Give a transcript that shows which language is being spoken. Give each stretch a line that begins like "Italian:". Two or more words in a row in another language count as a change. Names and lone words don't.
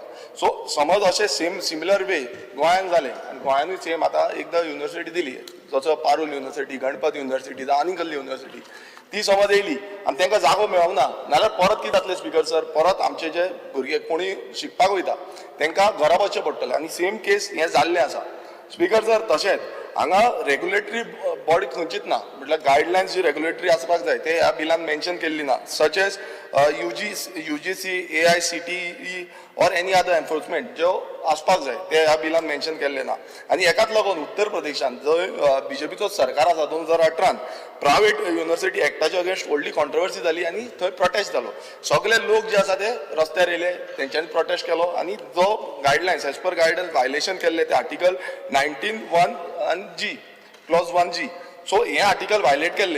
Konkani: सो समज अशें सिमिलर वे गोंयान जालें आनी गोंयानूय सेम आतां एकदां युनिवर्सिटी दिली, जसो पारुल युनिवर्सिटी, गणपत युनिवर्सिटी जावं आनी कसली युनिवर्सिटी, ती समज येयली आनी तांकां जागो मेळूंक ना, नाल्यार परत कितें जातलें स्पीकर सर, परत आमचे जे भुरगे कोणी शिकपाक वयता तांकां घरा वचचें पडटलें आनी
English: same case
Konkani: हें जाल्लें आसा. स्पीकर सर, तशेंच हांगा रेग्युलेटरी बॉडी खंयचीच ना, म्हटल्यार गायडलायन्स जी रेग्युलेटरी आसपाक जाय ते ह्या बिलान मेन्शन केल्ली ना,
English: such as UGC, AICTE and any other enforcement
Konkani: ज्यो आसपाक जाय ते ह्या बिलान मेन्शन केल्ले ना. आनी हेकाच लागून उत्तर प्रदेशान जंय BJPचो सरकार आसा 2018
English: private university
Konkani: एक्टाच्या अगेन्स्ट व्हडली कॉन्ट्रोवर्सी जाली आनी थंय प्रोटेस्ट जालो. सगळे लोक जे आसा ते रस्त्यार येयले, तेंच्यांनी प्रोटेस्ट केलो आनी जो
English: guidelines as per guidance violation
Konkani: केल्ले ते आर्टिकल 19(1) आनी G, क्लॉज 1G, सो हे आर्टिकल वायलेट केल्ले.